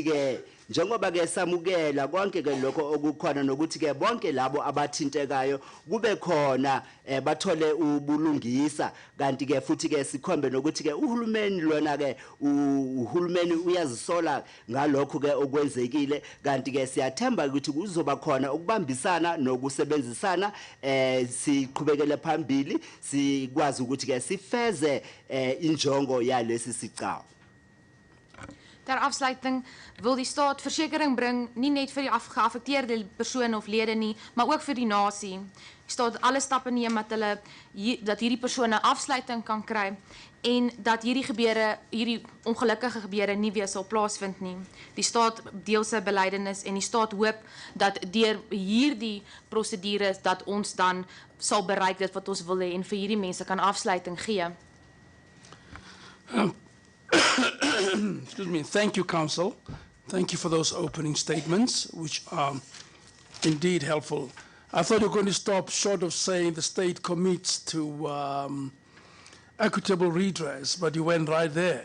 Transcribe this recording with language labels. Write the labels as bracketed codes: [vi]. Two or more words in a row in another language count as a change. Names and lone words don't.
[zu] ke njengoba ke samukela konke ke lokho okukhona nokuthi ke bonke labo abathintekayo kube khona bathole ubulungisa, kanti ke futhi ke sikhombe nokuthi ke uhulumeni lona ke uhulumeni uyazisola ngalokho ke okwenzekile, kanti ke siyathemba ukuthi kuzoba khona ukubambisana nokusebenzisana siqhubekele phambili sikwazi ukuthi ke sifeze injongo yalesi sicawu. [af] Ter afsluiting wil die staat versekering bring, nie net vir die geaffekteerde persone of lede nie, maar ook vir die nasie. Die staat alle stappe neem dat hierdie persone afsluiting kan kry en dat hierdie ongelukkige gebeure nie weer sal plaasvind nie. Die staat deel sy belydenis en die staat hoop dat deur hierdie prosedures dat ons dan sal bereik dit wat ons wil hê en vir hierdie mense kan afsluiting gee. [en] Excuse me. Thank you, Council. Thank you for those opening statements, which are indeed helpful. I thought you were going to stop short of saying the state commits to equitable redress, but you went right there.